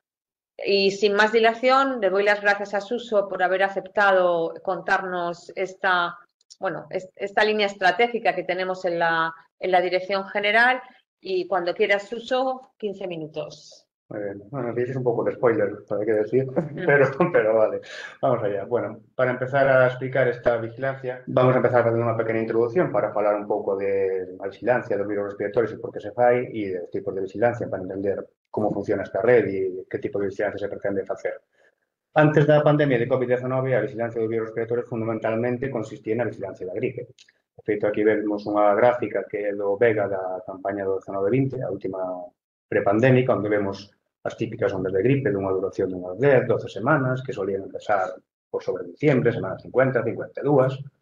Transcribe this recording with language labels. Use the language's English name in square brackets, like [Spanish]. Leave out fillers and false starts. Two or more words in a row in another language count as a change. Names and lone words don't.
[Spanish] Y sin más dilación, le doy las gracias a Suso por haber aceptado contarnos esta línea estratégica que tenemos en la Dirección General, y cuando quieras, Suso, 15 minutos. Muy bien. Bueno, dices un poco de spoiler, hay que decir, pero vale, vamos allá. Bueno, para empezar a explicar esta vigilancia, vamos a empezar con una pequeña introducción para hablar un [Galician] pouco de a vigilancia dos virus respiratorios e por que se fai e dos tipos de vigilancia para entender como funciona esta red e que tipo de vigilancia se pretende facer. Antes da pandemia de COVID-19, a vigilancia dos virus respiratorios fundamentalmente consistía na vigilancia da gripe. De feito, aquí vemos unha gráfica que é do Vega da campaña do 19-20, a última prepandémica, onde vemos as típicas ondas de gripe dunha duración de unhas 10, 12 semanas, que solían empezar por sobre diciembre, semana 50, 52,